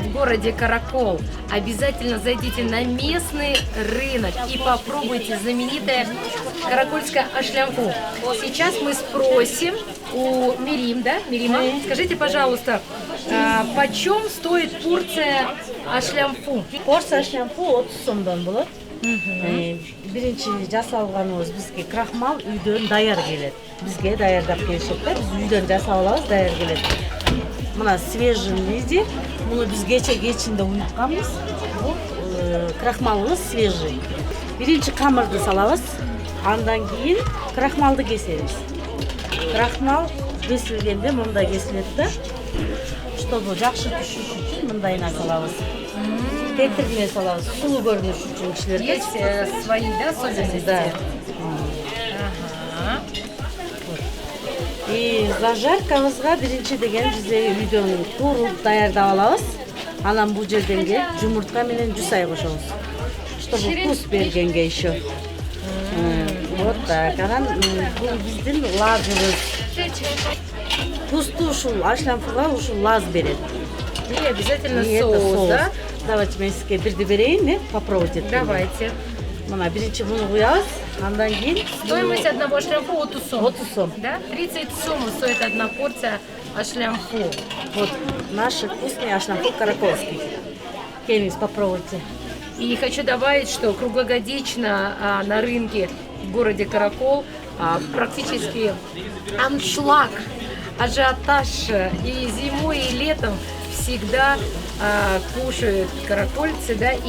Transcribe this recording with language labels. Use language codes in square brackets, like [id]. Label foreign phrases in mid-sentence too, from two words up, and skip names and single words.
[ru] городе Каракол, обязательно зайдите на местный рынок и попробуйте знаменитое каракольское ашлямфу. Сейчас мы спросим у Мирим, да? Мирима, скажите, пожалуйста, почем стоит порция ашлямфу? [ky] Порция ашлямфу 30 сомдон болот. Биринчи жасалганыбыз бизге крахмал үйдөн даяр келет. Бизге даярдап келишет да, биз үйдөн жасап алабыз, даяр келет. Мына [ru] свежий виде, [ky] муну биз кечинде уютканбыз. Бул крахмалыбыз свежий. Биринчи камырды салабыз, андан кийин крахмалды кесебиз. Крахмал кесилгенде мындай кесилет да, чтобы жакшы түшүш үчүн мындайына салабыз. Кетирме салабыз, сулуу көрүнүш үчүн кишилерге. [ru] Есть свои, да, особенности? Да. [ky] И зажаркабызга биринчи деген биз үйдөн туруп даярдап алабыз. Анан бул жерден келип жумуртка менен жусай кошобуз. [ru] Чтобы вкус бергенге еще. Вот так. [ky] Анан бул биздин лазыбыз. Вкусту ушул ашлямфуга ушул лаз берет. [ru] И обязательно И это соус, да? [ky] Давайте мен сизге бирди берейин, попробуйте. [ru] Давайте. [ky] Мына биринчи муну куябыз, андан кийин [ru] Стоимость одного ашлямфу 30 сом. 30 сом. Да? 30 сом стоит одна порция ашлямфу. Вот наши вкусные ашлямфу каракольский. [ky] Келиңиз, попробуйте. [ru] И хочу добавить, что круглогодично на рынке в городе Каракол практически аншлаг, ажиотаж и зимой, и летом всегда кушают каракольцы, да, и